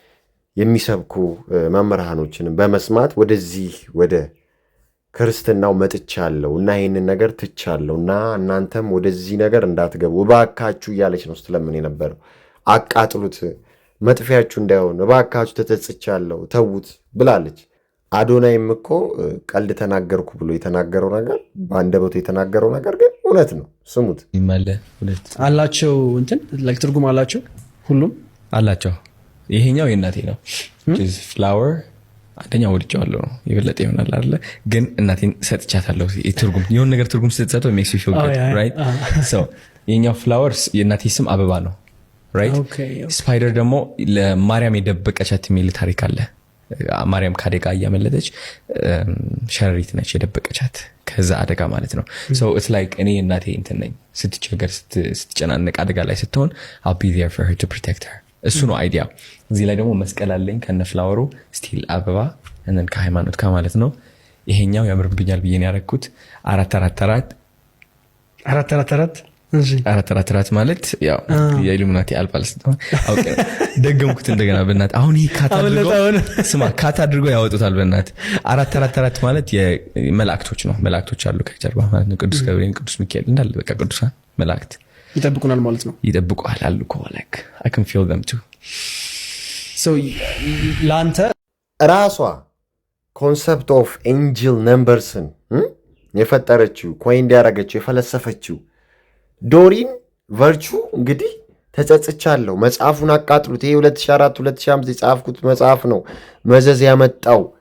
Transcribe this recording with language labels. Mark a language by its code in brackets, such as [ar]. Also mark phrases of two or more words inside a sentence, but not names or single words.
[am] የሚሰብኩ መምህራኖችንም በመስማት ወደዚህ ወደ ክርስትናው መጥቻለሁ እና ይህንን ነገር ትቻለሁ እና እናንተም ወደዚህ ነገር እንዳትገቡ እባካችሁ እያለች ነው ስትለምን የነበረው። አቃጥሉት፣ መጥፊያችሁ እንዳይሆን እባካችሁ ተጸጽቻለሁ፣ ተዉት ብላለች። አዶናይም እኮ ቀልድ ተናገርኩ ብሎ የተናገረው ነገር በአንደበቱ የተናገረው ነገር ግን እውነት ነው። ስሙት። ይማለ ሁለት አላቸው እንትን ትርጉም አላቸው፣ ሁሉም አላቸው። ይሄኛው የእናቴ ነው ፍላወር አንደኛ ወድጀዋለሁ ነው የበለጠ ይሆናል አይደለ? ግን እናቴን ሰጥቻታለሁ። ትርጉም የሆነ ነገር ትርጉም ስትሰጠው [en] makes you feel good, right? [am] So የኛው ፍላወርስ የእናቴ ስም አበባ ነው, right? ስፓይደር ደግሞ ለማርያም የደበቀቻት የሚል ታሪክ አለ። ማርያም ከአደጋ እያመለጠች ሸረሪት ነች የደበቀቻት ከዛ አደጋ ማለት ነው። [en] so it's like [am] እኔ እናቴ እንትን ነኝ፣ ስትቸገር ስትጨናነቅ አደጋ ላይ ስትሆን [en] I'll be there for her to protect her። [am] እሱ ነው አይዲያ። እዚህ ላይ ደግሞ መስቀል አለኝ ከነ ፍላወሩ ስቲል አበባ እና ከሃይማኖት ከማለት ነው። ይሄኛው ያምርብኛል ብዬ ነው ያረኩት። 444 ማለት ያው የኢሉሚናቲ አልባል ስለሆነ ኦኬ ደገምኩት እንደገና በእናት አሁን ይሄ ካት አድርጎ ያወጡታል በእናት 444 ማለት የመላእክቶች ነው። መላእክቶች አሉ ከጀርባ ማለት ነው። ቅዱስ ገብርኤል፣ ቅዱስ ሚካኤል እንዳለ በቃ ቅዱሳን መላእክት ይጠብቁናል ማለት ነው። ይጠብቁሃል አሉ እኮ [en] like I can feel them too። [am] so ላንተ ራሷ [en] concept of angel numbers [am] የፈጠረችው ኮይን ያደረገችው የፈለሰፈችው ዶሪን ቨርቹ እንግዲህ ተጸጽቻለሁ፣ መጽሐፉን አቃጥሉት፣ ይሄ 2004 2005 የጻፍኩት መጽሐፍ ነው መዘዝ ያመጣው